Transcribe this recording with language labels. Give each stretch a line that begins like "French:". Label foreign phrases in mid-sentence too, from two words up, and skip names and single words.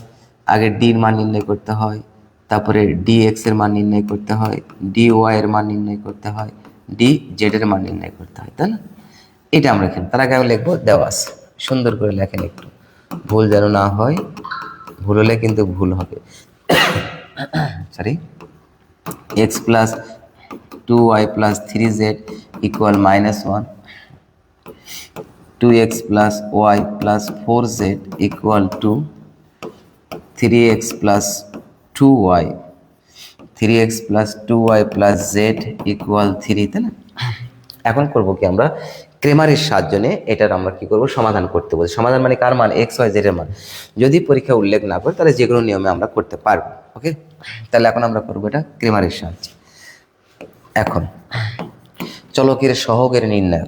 Bangla: আগে ডির মান নির্ণয় করতে হয়, তারপরে ডি এক্স এর মান নির্ণয় করতে হয়, ডি ওয়াই এর মান নির্ণয় করতে হয়, ডি জেড এর মান নির্ণয় করতে হয়, তাই না? এটা আমরা এখানে তার আগে আমি লিখবো দেওয়া আছে, সুন্দর করে লেখেন একটু, ভুল যেন না হয়, ভুল হলে কিন্তু ভুল হবে।
English: sorry, x plus 2y plus 3z equal -1, 2x plus y plus 4z equal to 3x plus 2y, 3x plus 2y plus z equal 3,
Bangla: তাই না? এখন করব কি, আমরা ক্রেমারের সাহায্য নিয়ে এটার আমরা কি করব, সমাধান করতে বলছি। সমাধান মানে কার মান? এক্স ওয়াই জেড এর মান। যদি পরীক্ষা উল্লেখ না করে তাহলে যে কোনো নিয়মে আমরা করতে পারবো। ওকে, তাহলে এখন আমরা করব এটা ক্রেমারের সাহায্যে। এখন চলকের সহগের নির্ণায়ক।